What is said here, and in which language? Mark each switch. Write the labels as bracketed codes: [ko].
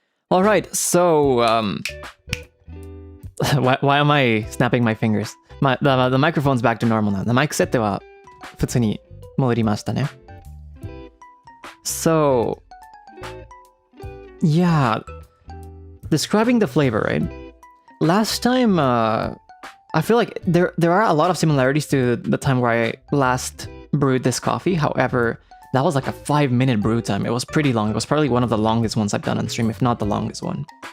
[en] All right, so why am I snapping my fingers? The microphone's back to normal now. [ja] マイク設定は普通に戻りましたね。 [en] So, yeah, describing the flavor, right? Last time, I feel like there are a lot of similarities to the time where I last brewed this coffee. However, that was like a 5-minute brew time. It was pretty long. It was probably one of the longest ones I've done on stream, if not the longest one.